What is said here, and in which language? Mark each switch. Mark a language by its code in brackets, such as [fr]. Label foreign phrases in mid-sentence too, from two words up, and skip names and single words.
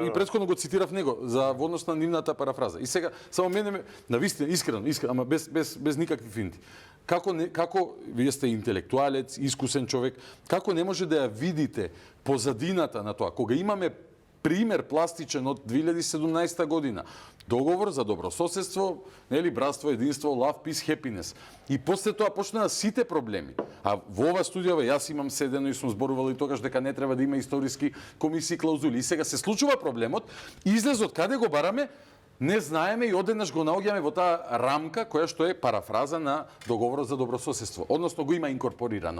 [mk] И претходно го цитирав него за во однос на нивната парафраза. И сега само мене на вистина искрено, ама без никакви финти. Како вие сте интелектуалец, искусен човек, како не може да ја видите позадината на тоа кога имаме пример пластичен од 2017 година. Договор за добрососедство, нели, братство, единство, [en] love, peace, happiness. [mk] И после тоа почнаа сите проблеми. А во ова студијава јас имам седено и сум зборувал и тогаш дека не треба да има историски комисии клаузули. И сега се случува проблемот, излезот каде го бараме Не знаеме и одеднаш го наоѓаме во таа рамка која што е парафраза на договорот за добрососедство, односно го има инкорпорирано.